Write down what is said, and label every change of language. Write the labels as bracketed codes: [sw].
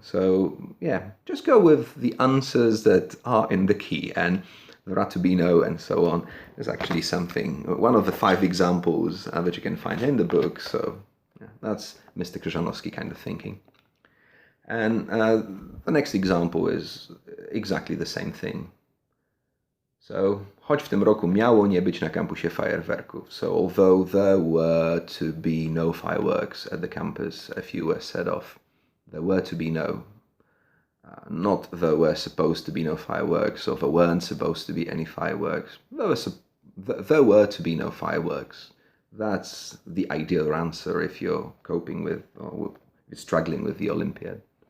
[en] So yeah, just go with the answers that are in the key, and there are to be no and so on is actually something, one of the 5 examples that you can find in the book. So yeah, that's Mr. Krzyżanowski kind of thinking. And the next example is exactly the same thing. [pl] So, choć w tym roku miało nie być na kampusie fajerwerków. [en] So, although there were to be no fireworks at the campus, a few were set off. There were to be no. Not there were supposed to be no fireworks, or there weren't supposed to be any fireworks. There were to be no fireworks. That's the ideal answer if you're coping with, or you're struggling with the Olympiad.